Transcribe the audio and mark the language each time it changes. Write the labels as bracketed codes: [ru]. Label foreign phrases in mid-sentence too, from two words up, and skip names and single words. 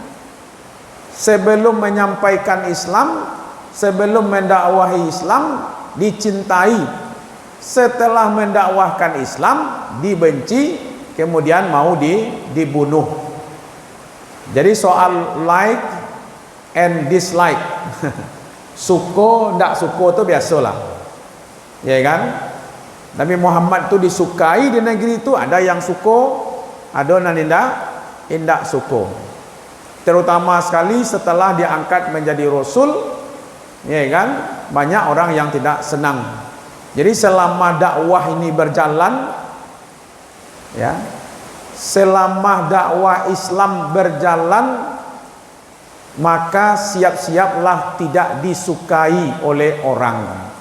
[id] Sebelum menyampaikan Islam, sebelum mendakwahi Islam, dicintai. Setelah mendakwahkan Islam, dibenci, kemudian mau dibunuh. Jadi soal [en] like and dislike, [min] suko ndak suko itu biasalah, ya kan? [id] Nabi Muhammad itu disukai di negeri itu, [min] ada yang suko, ada yang indak suko. [id] Terutama sekali setelah diangkat menjadi Rasul, ya kan? Banyak orang yang tidak senang. Jadi selama dakwah ini berjalan, ya, selama dakwah Islam berjalan, maka siap-siaplah tidak disukai oleh orang.